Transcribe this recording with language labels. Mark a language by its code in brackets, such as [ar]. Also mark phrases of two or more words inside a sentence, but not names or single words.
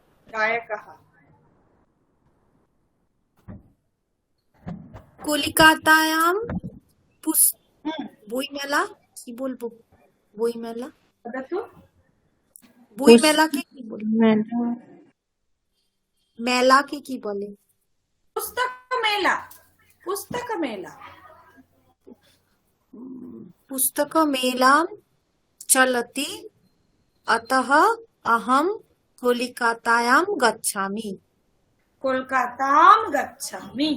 [sa] गायकः [bn] কলিকাতায়াম বইমেলা কি বলবো? বইমেলা, [sa] वदतु। [bn] বইমেলাকে কি বলে? মেলাকে কি বলে? [sa] पुस्तकमेला, पुस्तकमेला। पुस्तकमेलां चलति अतः अहं कोलकातायां गच्छामि। कोलकातां गच्छामि।